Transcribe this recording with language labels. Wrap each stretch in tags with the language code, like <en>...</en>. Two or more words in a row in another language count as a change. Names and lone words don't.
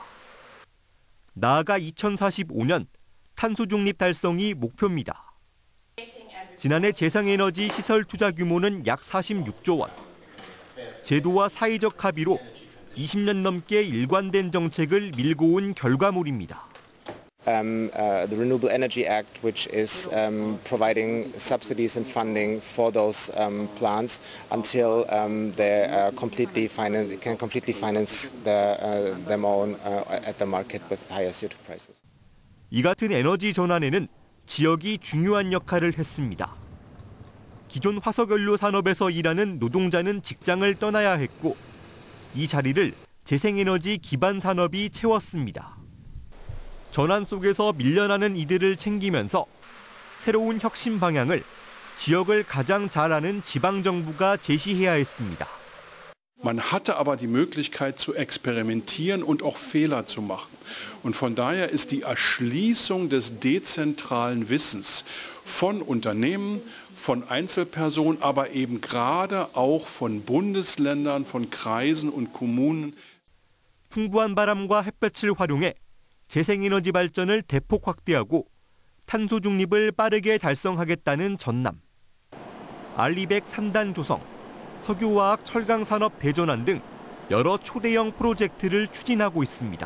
<ko>나아가 2045년 탄소 중립 달성이 목표입니다. 지난해 재생에너지 시설 투자 규모는 약 46조 원. 제도와 사회적 합의로 20년 넘게 일관된 정책을 밀고 온 결과물입니다.</ko> <en>The Renewable Energy Act, which is providing subsidies and funding for those plants until they can completely finance them own at the market with higher CO2 prices.</en> <ko>이 같은 에너지 전환에는 지역이 중요한 역할을 했습니다. 기존 화석연료 산업에서 일하는 노동자는 직장을 떠나야 했고 이 자리를 재생에너지 기반 산업이 채웠습니다. 전환 속에서 밀려나는 이들을 챙기면서 새로운 혁신 방향을 지역을 가장 잘 아는 지방정부가 제시해야 했습니다.</ko> <de>Man hatte aber die Möglichkeit zu experimentieren und auch Fehler zu machen. Und von daher ist die Erschließung des dezentralen Wissens von Unternehmen, von Einzelpersonen, aber eben gerade auch von Bundesländern, von Kreisen und Kommunen.</de> <ko>풍부한 바람과 햇볕을 활용해 재생에너지 발전을 대폭 확대하고 탄소 중립을 빠르게 달성하겠다는 전남. 알리백 산단 조성, 석유화학 철강산업 대전환 등 여러 초대형 프로젝트를 추진하고 있습니다.</ko>